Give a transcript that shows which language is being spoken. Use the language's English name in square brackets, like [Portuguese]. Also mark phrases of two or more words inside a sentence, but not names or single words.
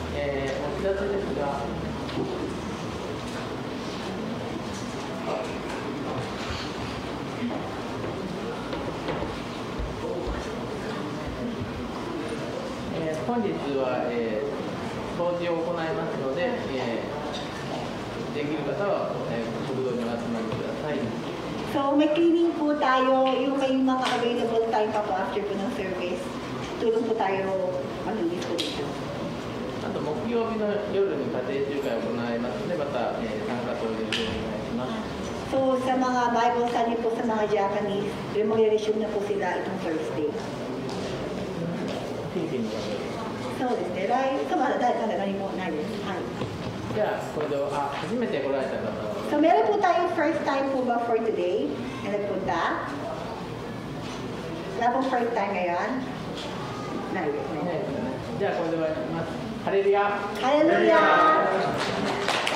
[Japanese] お知らせですが、本日は、掃除を行いますので、できる方は、食堂にお集まりください。 [Filipino] So may cleaning po tayo, yung may mga [English] available time [Filipino] pa po after po ng service. Tulong po tayo malinis po dito. [Japanese] あと木曜日の夜に家庭集会を行いますので、また、参加等でお願いします。 [Filipino] So sa mga [English] Bible study [Filipino] po sa mga Japanese, magre-resume na po sila itong Thursday. [Japanese] 新規の方です。そうですね、まだ何もないです。はい。じゃあ、これで、初めて来られた方は [Filipino] So meron po tayong [English] first time [Filipino] po ba [English] for today [Filipino] na nagpunta? Wala pong [English] first time [Filipino] ngayon? [Japanese] ないですね。じゃあ、これで終わります。ハレルヤ。ハレルヤ